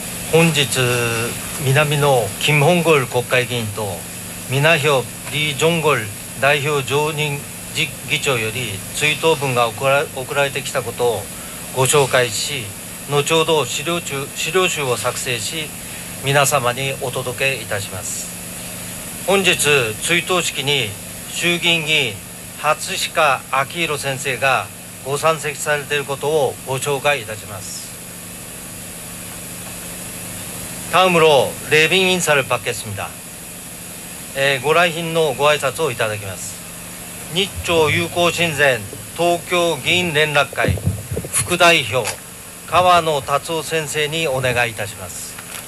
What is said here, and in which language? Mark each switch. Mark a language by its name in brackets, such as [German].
[Japanese] 本日南の金本郷国会議員と南票リ・ジョンゴル代表常任議長より追悼文が送られてきたことをご紹介し、後ほど資料集を作成し皆様にお届けいたします。本日追悼式に衆議院議員初鹿昭弘先生がご山積されていることをご紹介いたします。 [Korean] 다음으로 레빙 인사를 받겠습니다. [Japanese] ご来賓のご挨拶をいただきます。日朝友好親善東京議員連絡会副代表川野達夫先生にお願いいたします。